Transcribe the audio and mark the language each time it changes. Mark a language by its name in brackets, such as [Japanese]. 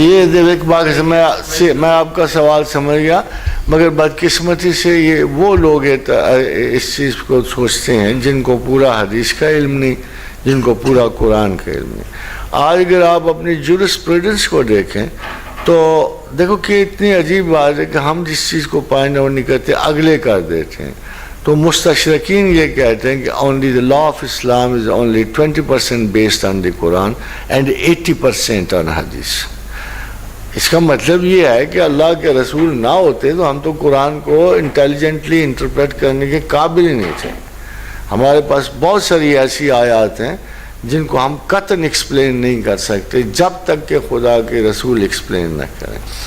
[Urdu] یہ ایک بات میں آپ کا سوال سمجھ گیا، مگر بدقسمتی سے یہ وہ لوگ اس چیز کو سوچتے ہیں جن کو پورا حدیث کا علم نہیں، جن کو پورا قرآن کا علم نہیں. آج اگر آپ اپنی جورسپروڈنس کو دیکھیں تو دیکھو کہ اتنی عجیب بات ہے کہ ہم جس چیز کو پائیں اور نہیں کرتے اگلے کر دیتے ہیں. تو مستشرقین یہ کہتے ہیں کہ [English] only the law of Islam is only 20% based on the Quran and 80% on Hadith. [Urdu] اس کا مطلب یہ ہے کہ اللہ کے رسول نہ ہوتے تو ہم تو قرآن کو انٹیلیجنٹلی انٹرپریٹ کرنے کے قابل ہی نہیں تھے. ہمارے پاس بہت ساری ایسی آیات ہیں جن کو ہم قطعاً ایکسپلین نہیں کر سکتے جب تک کہ خدا کے رسول ایکسپلین نہ کریں.